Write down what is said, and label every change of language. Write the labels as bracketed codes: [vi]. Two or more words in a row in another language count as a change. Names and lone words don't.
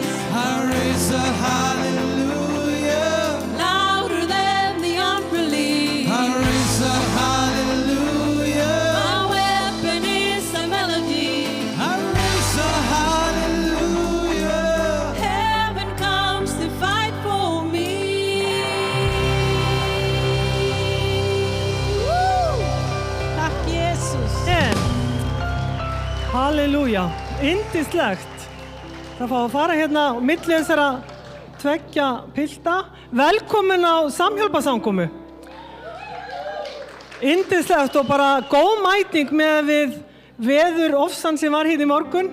[en] I raise a hallelujah. louder than the unbelief. I raise a hallelujah. My weapon is a melody. I raise a hallelujah. Heaven comes to fight for me. [is] Takk Jesus. Halleluja, yndislegt. Það fá að fara hérna á milli þessara tveggja pilta. Velkomin á samhjálparsamkomu. Yndislegt og bara góð mæting með við veður ofsan sem var hérna í morgun.